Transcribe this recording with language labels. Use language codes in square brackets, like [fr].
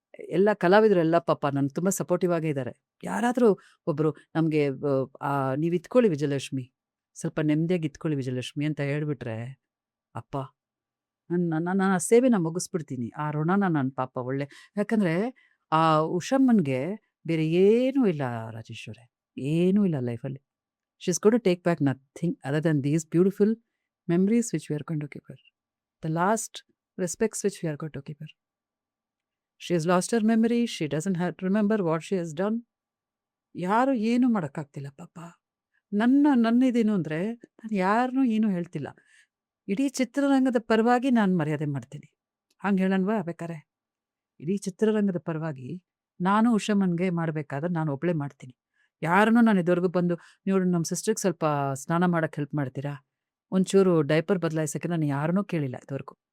[kn] ಎಲ್ಲ ಕಲಾವಿದರೆಲ್ಲ ಪಾಪ ನನಗೆ ತುಂಬ ಸಪೋರ್ಟಿವ್ ಆಗೇ ಇದ್ದಾರೆ. ಯಾರಾದರೂ ಒಬ್ಬರು ನಮಗೆ ನೀವು ಇತ್ಕೊಳ್ಳಿ ವಿಜಯಲಕ್ಷ್ಮಿ, ಸ್ವಲ್ಪ ನೆಮ್ಮದಿಯಾಗಿ ಇತ್ಕೊಳ್ಳಿ ವಿಜಯಲಕ್ಷ್ಮಿ ಅಂತ ಹೇಳಿಬಿಟ್ರೆ, ಅಪ್ಪ ನಾನು ಆ ಸೇವೆನ ಮುಗಿಸ್ಬಿಡ್ತೀನಿ. ಆ ಋಣನ ನಾನು ಪಾಪ ಯಾಕಂದರೆ ಆ ಉಷಮ್ಮನಿಗೆ ಬೇರೆ ಏನೂ ಇಲ್ಲ ರಾಜೇಶ್ವರೇ, ಏನೂ ಇಲ್ಲ ಲೈಫಲ್ಲಿ. [en] She is gone to take back nothing other than these beautiful memories which we are going to give her, the last respects which we are going to give her. She has lost her memory, she doesn't have to remember what she has done. [kn] ಯಾರು ಏನೂ ಮಾಡೋಕ್ಕಾಗ್ತಿಲ್ಲ ಪಾಪ. ನನ್ನಿದೇನು ಅಂದರೆ, ನಾನು ಯಾರನ್ನೂ ಏನೂ ಹೇಳ್ತಿಲ್ಲ. ಇಡೀ ಚಿತ್ರರಂಗದ ಪರವಾಗಿ ನಾನು ಮರ್ಯಾದೆ ಮಾಡ್ತೀನಿ. ಹಂಗೆ ಹೇಳೋಣವಾ ಬೇಕಾರೆ? ಇಡೀ ಚಿತ್ರರಂಗದ ಪರವಾಗಿ ನಾನು ಉಷಮ್ಮನ್ಗೆ ಮಾಡಬೇಕಾದ್ರೆ ನಾನು ಒಬ್ಬಳೇ ಮಾಡ್ತೀನಿ. ಯಾರನ್ನೂ ನಾನು ಇದುವರೆಗೂ ಬಂದು ನೀವು ನಮ್ಮ ಸಿಸ್ಟ್ರಿಗೆ ಸ್ವಲ್ಪ ಸ್ನಾನ ಮಾಡೋಕ್ಕೆ ಹೆಲ್ಪ್ ಮಾಡ್ತೀರಾ, ಒಂಚೂರು ಡೈಪರ್ ಬದಲಾಯಿಸೋಕ್ಕೆ ನಾನು ಯಾರನ್ನೂ ಕೇಳಿಲ್ಲ ಇದುವರೆಗೂ.